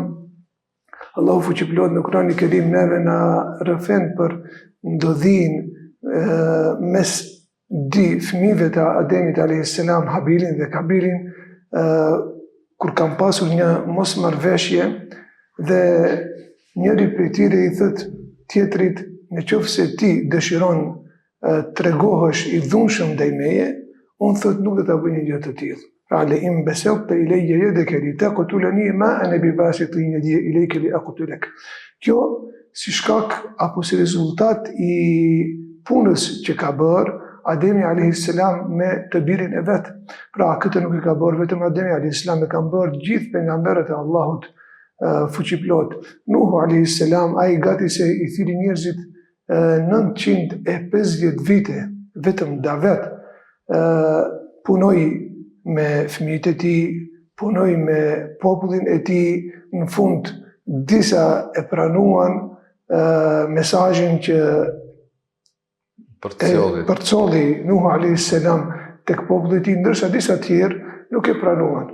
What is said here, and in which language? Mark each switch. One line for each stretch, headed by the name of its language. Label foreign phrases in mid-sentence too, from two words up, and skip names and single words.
Albanian: Allahu fuqiplot në Kur'anin e Kerim neve na rrëfen për ndodhin mes dy fëmijëve të Ademit
Arabic: عليه السلام,
Albanian: Habilin dhe Kabilin, kur kanë pasur një mosmarrveshje dhe njëri prej tyre i thot tjetrit, nëse ti dëshiron tregohesh i dhunshëm ndaj meje, unë thot nuk do ta bëj një gjë të tillë.
Arabic: Pra لئن بسطت إلي يدك لتقتلني ما أنا بباسط يدي إليك لأقتلك.
Albanian: Kjo si shkak apo si rezultat i punës që ka bërë Ademi
Arabic: عليه السلام
Albanian: me të birin e vet. Pra këtë nuk e ka bërë vetëm Ademi
Arabic: عليه السلام,
Albanian: e kanë bërë gjithë pejgamberët e Allahut fuqiplot. Nuhu
Arabic: عليه السلام,
Albanian: ai gati se i thiri njerëzit 950 vite, vetëm Davet punoi me fëmijët e tij, punoi me popullin e tij, në fund disa e pranuan mesazhin që përcolli Nuhu
Arabic: عليه السلام
Albanian: tek populli i tij, ndërsa disa tjerë nuk e pranuan.